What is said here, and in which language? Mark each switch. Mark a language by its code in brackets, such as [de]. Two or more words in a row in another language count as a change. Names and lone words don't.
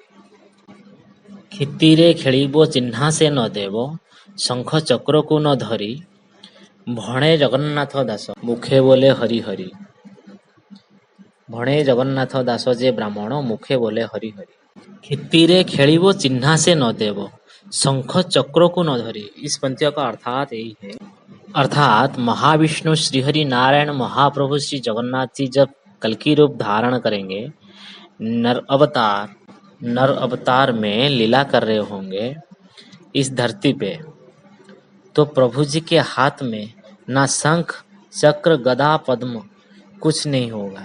[or] ଖିତିରେ ଖେଳିବୋ ଚିହ୍ନା ସେ ନ ଦେବୋ, ଶଙ୍ଖ ଚକ୍ର କୋ ନ ଧରି, ଭଣେ ଜଗନ୍ନାଥ ଦାସ ମୁଖେ ବୋଲେ ହରି ହରି। ଭଣେ ଜଗନ୍ନାଥ ଦାସ ଯେ ବ୍ରାହ୍ମଣ ମୁଖେ ବୋଲେ ହରି ହରି। କ୍ଷିତିରେ ଖେଳିବ ଚିହ୍ନା ସେ ନ ଦେବୋ, ଶଙ୍ଖ ଚକ୍ର କୋ ନ ଧରେ। [hi] इस पंक्तियों का अर्थात यही है। अर्थात महाविष्णु श्रीहरि नारायण महाप्रभु श्री जगन्नाथ जी जब कल्कि रूप धारण करेंगे, नर अवतार में लीला कर रहे होंगे इस धरती पे, तो प्रभु जी के हाथ में ना शंख चक्र गदा पद्म कुछ नहीं होगा।